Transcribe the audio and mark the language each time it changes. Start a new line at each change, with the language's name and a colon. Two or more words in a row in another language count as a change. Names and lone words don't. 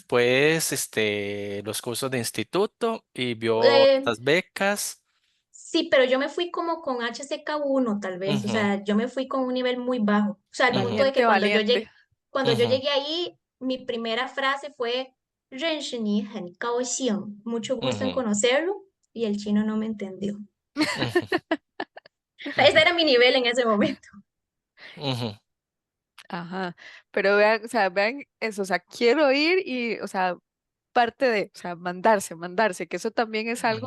Spanish: después los cursos de instituto y vio eh, estas becas. sí, pero yo me fui como con HCK1 tal vez, o Ujú, sea, yo me fui con un nivel muy bajo, o sea, al punto ujú, de que Valiente, valiente. cuando yo ujú, llegué ahí, mi primera frase fue
Chinese: 认识你很高兴,
Spanish: mucho gusto en ujú, conocerlo, y el chino no me entendió. ujú, Ese ujú, era mi nivel en ese momento. ujú, Ajá. Pero vean, o sea, vean eso, o sea, quiero ir y, o sea, parte de, o sea, mandarse, que eso también es algo